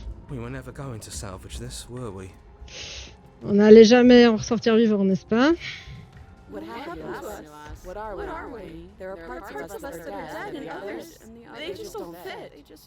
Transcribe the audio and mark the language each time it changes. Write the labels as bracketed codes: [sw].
[en] We were never going to salvage this, were we? [fr] On n'allait jamais en ressortir vivant, n'est-ce pas? [en] What happened to us? What are we? There are parts of us that are dead, and others, they just don't fit.